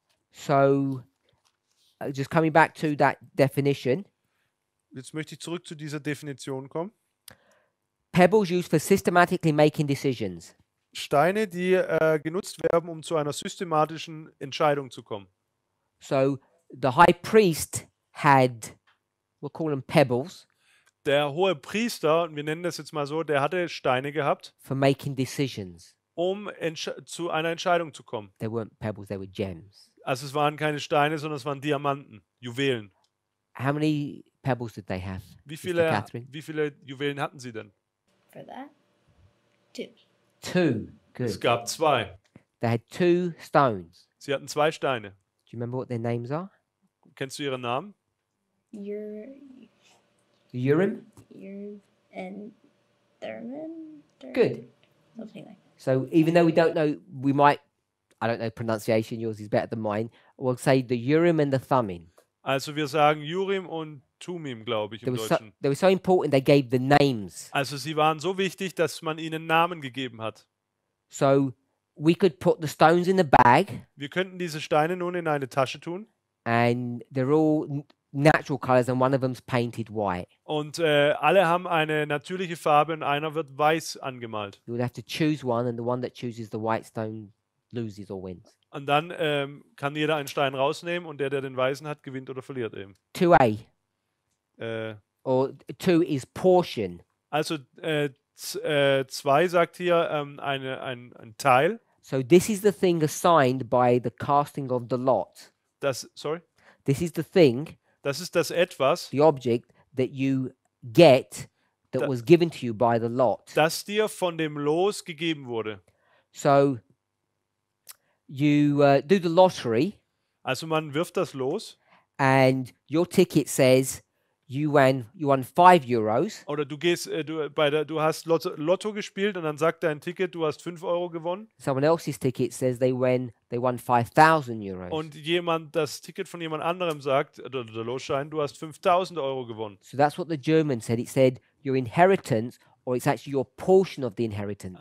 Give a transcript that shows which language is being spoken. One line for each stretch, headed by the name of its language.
English: So just coming back to that definition,
German: Jetzt möchte ich zurück zu dieser Definition kommen.
English: pebbles used for systematically making decisions.
German: Steine, die genutzt werden, um zu einer systematischen Entscheidung zu kommen.
English: So the high priest had, we'll call them pebbles,
German: Der hohe Priester, und wir nennen das jetzt mal so, der hatte Steine gehabt,
English: for making decisions.
German: um zu einer Entscheidung zu kommen.
English: They weren't pebbles, they were gems.
German: Also es waren keine Steine, sondern es waren Diamanten, Juwelen.
English: How many pebbles did they have?
German: Wie
English: Sister Catherine?
German: viele Juwelen hatten sie denn?
English: For that? 2.
German: 2. Es
English: Good.
German: gab 2.
English: they had 2 stones.
German: Sie hatten 2 Steine.
English: Do you remember what their names are?
German: Kennst du ihre Namen?
English: Ur, Urim? and Thurman? Good. Something like that. So even though we don't know, we might, I don't know pronunciation, yours is better than mine, we'll say the Urim and the Thummim.
German: Also wir sagen Urim und Tumim, glaube ich, im Deutschen.
English: They were so important they gave the names.
German: Also sie waren so wichtig, dass man ihnen Namen gegeben hat.
English: So we could put the stones in the bag
German: Wir könnten diese Steine nun in eine Tasche tun.
English: and they're all natural colors and one of them's painted white.
German: Und alle haben eine natürliche Farbe und einer wird weiß angemalt.
English: You would have to choose one and the one that chooses the white stone loses or wins.
German: Und dann kann jeder einen Stein rausnehmen und der den weißen hat, gewinnt oder verliert eben.
English: 2A Äh, or 2 is portion.
German: also 2 sagt hier ein Teil.
English: So this is the thing assigned by the casting of the lot. Sorry? This is the thing,
German: Das ist das Etwas,
English: the object that you get that Da- was given to you by the lot.
German: das dir von dem Los gegeben wurde.
English: So you do the lottery
German: Also man wirft das Los
English: and your ticket says you won €5.
German: oder du gehst, du hast Lotto gespielt und dann sagt dein Ticket, du hast 5 Euro gewonnen
English: Someone else's ticket says they won €5,000.
German: und das Ticket von jemand anderem sagt, oder der Losschein, du hast 5.000 Euro gewonnen.
English: So that's what the German said. It said your inheritance, or it's actually your portion of the inheritance.